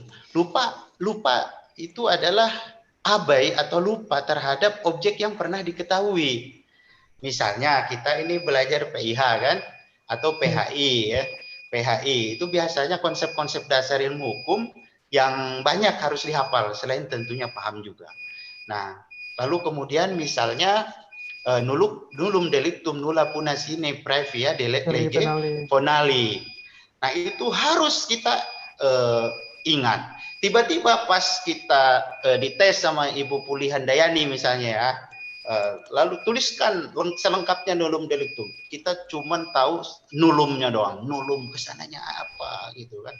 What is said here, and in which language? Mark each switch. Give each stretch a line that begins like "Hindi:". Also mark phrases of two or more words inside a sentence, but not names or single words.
Indonesian: Lupa itu adalah abai atau lupa terhadap objek yang pernah diketahui. Misalnya kita ini belajar PIH kan, atau PHI ya. PHI itu biasanya konsep-konsep dasar ilmu hukum yang banyak harus dihafal, selain tentunya paham juga. Nah, lalu kemudian misalnya
Latin: nulum delictum nulla puna sine previa lege fonali.
Indonesian: Nah, itu harus kita ingat. Tiba-tiba pas kita dites sama Ibu Puli Handayani misalnya ya, lalu tuliskan selengkapnya
Latin: nulum delictum.
Indonesian: Kita cuman tahu nulumnya doang. Nulum kesananya apa gitu kan?